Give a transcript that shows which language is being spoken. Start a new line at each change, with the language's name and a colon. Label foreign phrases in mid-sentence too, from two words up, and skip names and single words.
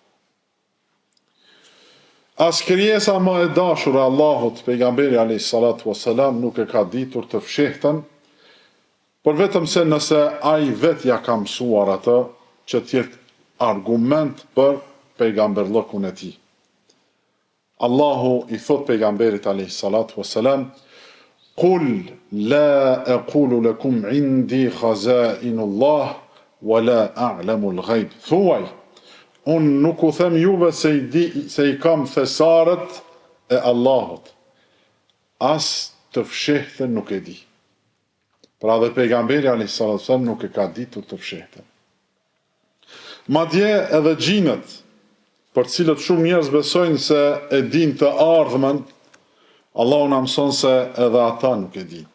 Albanian: As krijesa më e dashur e Allahut, pejgamberi
Arabic: عليه الصلاة والسلام,
Albanian: nuk e ka ditur të fshehtën, por vetëm se nëse ai vetë ja ka mësuar atë që të jetë argument për pejgamberllëkun e tij. Allahu i thot pejgamberit
Arabic: عليه الصلاة والسلام: "قل لا أقول لكم عندي خزائن الله ولا أعلم الغيب."
Albanian: Thuaj, unë nuk u them juve se i kam thesaret e Allahut. As të fshehtën nuk e di. Pra dhe pejgamberi
Arabic: عليه الصلاة والسلام
Albanian: nuk e ka ditur të fshehtën. Madje edhe gjinët, për cilët shumë njerëz besojnë se e din të ardhmen, Allahu na mëson se edhe ata nuk e din.